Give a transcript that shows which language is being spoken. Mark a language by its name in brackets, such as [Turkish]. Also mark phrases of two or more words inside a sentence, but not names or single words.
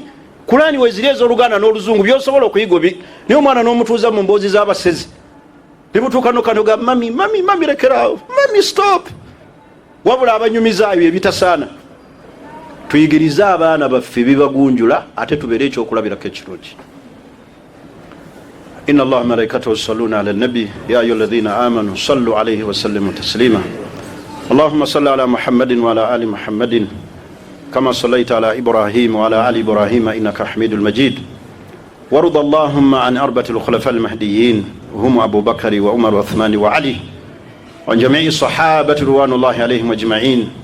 [Ganda] Kurani weziri ez'Oluganda n'Oluzungu by'osobola okuyiga obi. Naye omwana n'omutuuza mu mboozi z'abasezi, ne mutuuka n'okanoga mami lekeraawo, mami stop. Wabula abanyumizaayo ebitasaana. Tuyigirize abaana baffe bibagunjula, ate tubeere ekyokulabirako ekirungi. [Arabic] إن الله ملائكته يصلون على النبي يا أيها الذين آمنوا صلوا عليه وسلموا تسليما. اللهم صل على محمد وعلى آل محمد كما صليت على إبراهيم وعلى آل إبراهيم إنك حميد المجيد. وارض اللهم عن أربعة الخلفاء المهديين وهم أبو بكر وعمر وعثمان وعلي وعن جميع الصحابة رضوان الله عليهم أجمعين.